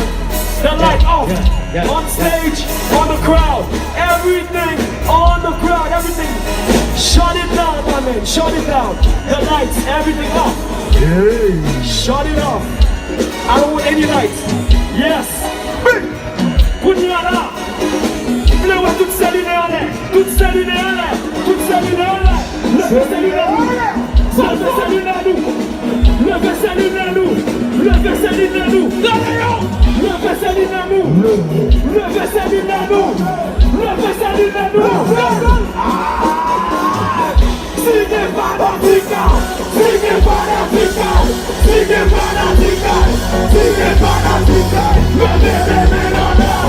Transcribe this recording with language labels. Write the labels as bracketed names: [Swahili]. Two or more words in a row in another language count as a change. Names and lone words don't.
[English] The light off. On stage, on the crowd. Everything on the crowd. Everything. Shut it down, man. man, shut it down. The lights, everything off. Shut it off. I don't want any lights. Yes. [Haitian Creole] Kounyala. Vle wè tout se line an lè. Tout se line an lè. Tout se line an lè. Leve se line an nou. Leve se line an nou. Leve se line an nou. Leve se line an nou. Leve se line an nou. Leve se line an nou. Leve se line an nou. [Spanish] Sigue fanatica. Sigue fanatica. Sigue fanatica. Sigue fanatica. [Haitian Creole] Leve se line an nou.